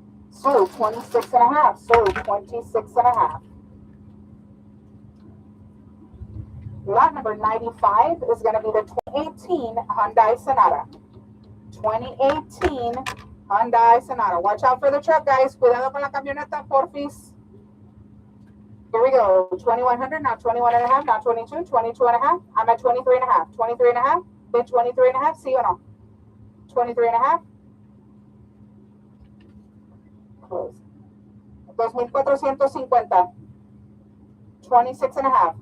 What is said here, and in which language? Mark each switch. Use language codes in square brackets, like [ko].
[en] Sold 26 and a half. Sold 26 and a half. Lot number 95 is going to be the 2018 Hyundai Sonata. 2018 Hyundai Sonata. Watch out for the truck, guys. [es] Cuidado con la camioneta, porfis. [en] Here we go. 2,100, now 21 and a half, now 22, 22 and a half. I'm at 23 and a half. 23 and a half. Bid 23 and a half. See or no? 23 and a half. Close. 2,450. 26 and a half.